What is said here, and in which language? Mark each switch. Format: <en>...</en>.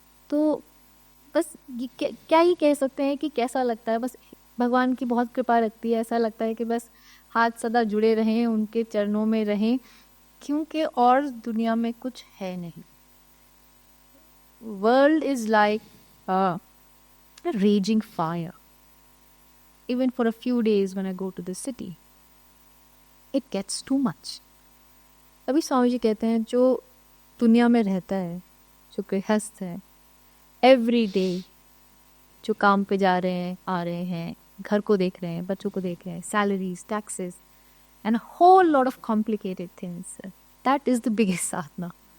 <hi>तो बस क्या ही कह सकते हैं कि कैसा लगता है, बस भगवान की बहुत कृपा लगती है। ऐसा लगता है कि बस हाथ सदा जुड़े रहें, उनके चरणों में रहें, क्योंकि और दुनिया में कुछ है नहीं।</hi> <en>World is like a raging fire. Even for a few days when I go to the city, it gets too much.</en> <hi>अभी स्वामी जी कहते हैं जो दुनिया में रहता है, जो गृहस्थ है, एवरी डे जो काम पे जा रहे हैं, आ रहे हैं, घर को देख रहे हैं, बच्चों को देख रहे हैं,</hi> <en>Salaries, taxes and whole lot of complicated things, that is the biggest साधना।</en>